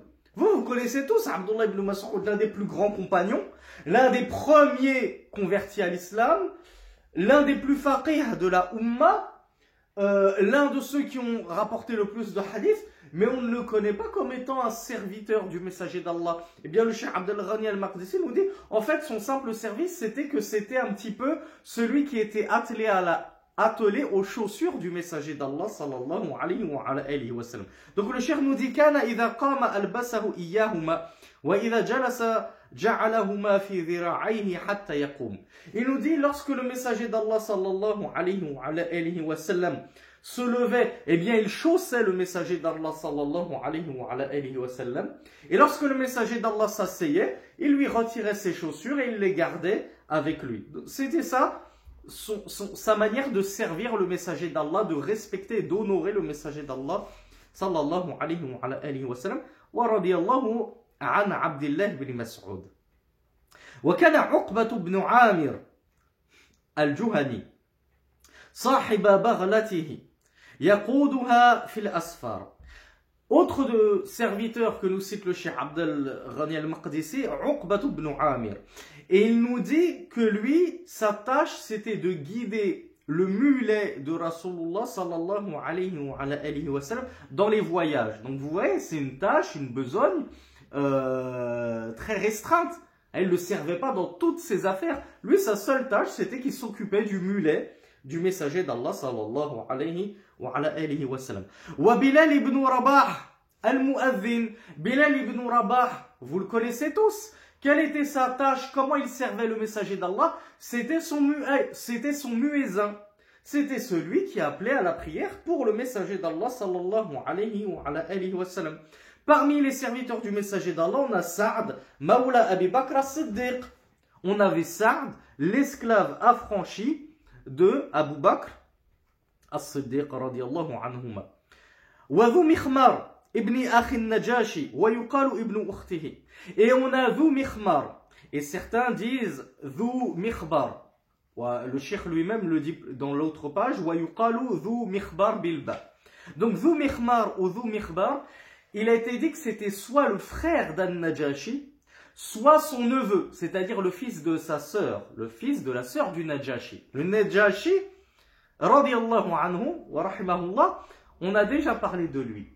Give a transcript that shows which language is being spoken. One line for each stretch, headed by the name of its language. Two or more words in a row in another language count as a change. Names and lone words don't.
French: Vous connaissez tous Abdullah ibn Mas'ud, l'un des plus grands compagnons, l'un des premiers convertis à l'islam, l'un des plus faqih de la Ummah, l'un de ceux qui ont rapporté le plus de hadiths, mais on ne le connaît pas comme étant un serviteur du messager d'Allah. Eh bien, le cheikh Abdel Ghani al-Maqdisi nous dit, en fait, son simple service, c'était un petit peu celui qui était attelé aux chaussures du messager d'Allah
Arabic: صلى الله عليه وسلم.
French: Donc le cheikh nous dit
Arabic: كان إذا قام ألبسه إياهما وإذا جلس جعلهما في ذراعيه حتى يقوم.
French: Il nous dit lorsque le messager d'Allah
Arabic: صلى الله عليه وسلم
French: se levait, eh bien il chaussait le messager d'Allah
Arabic: صلى الله عليه وسلم,
French: et lorsque le messager d'Allah s'asseyait, il lui retirait ses chaussures et il les gardait avec lui. C'était ça sa manière de servir le messager d'Allah, de respecter et d'honorer le messager d'Allah
Arabic: صلى الله عليه وسلم. ورضي الله عن عبد الله بن مسعود. وكان عقبة بن عامر الجهني صاحب بغلته يقودها في الأسفار.
French: Autre de serviteur que nous cite le cheikh Abdel Ghani al-Maqdisi, Uqbah ibn Amir. Et il nous dit que lui, sa tâche, c'était de guider le mulet de
Arabic: رسول الله صلى الله عليه وسلم
French: dans les voyages. Donc vous voyez, c'est une tâche, une besogne très restreinte. Elle ne le servait pas dans toutes ses affaires. Lui, sa seule tâche, c'était qu'il s'occupait du mulet du messager d'Allah
Arabic: صلى الله عليه وسلم. وبلال بن رباح المؤذن.
French: Bilal ibn Rabah, vous le connaissez tous. Quelle était sa tâche? Comment il servait le messager d'Allah? C'était son muezzin. C'était celui qui appelait à la prière pour le messager d'Allah
Arabic: صلى الله عليه وسلم.
French: Parmi les serviteurs du messager d'Allah, on a Sa'd, Mawla Abi Bakr as-Siddiq. On avait Sa'd, l'esclave affranchi de Abu Bakr as-Siddiq
Arabic: رضي الله عنهما. وذو مخمر ابن أخي النجاشي ويقال ابن أخته.
French: Et on a Dhu Mikhmar. Et certains disent Dhu Mikhbar. Le cheikh lui-même le dit dans l'autre page,
Arabic: ويقال ذو مخبر بالباء.
French: Donc Dhu Mikhmar ou Dhu Mikhbar, il a été dit que c'était soit le frère d'An-Najashi, soit son neveu, c'est-à-dire le fils de sa sœur, le fils de la sœur du Najashi. Le Najashi,
Arabic: رضي الله عنه ورحمه الله,
French: on a déjà parlé de lui.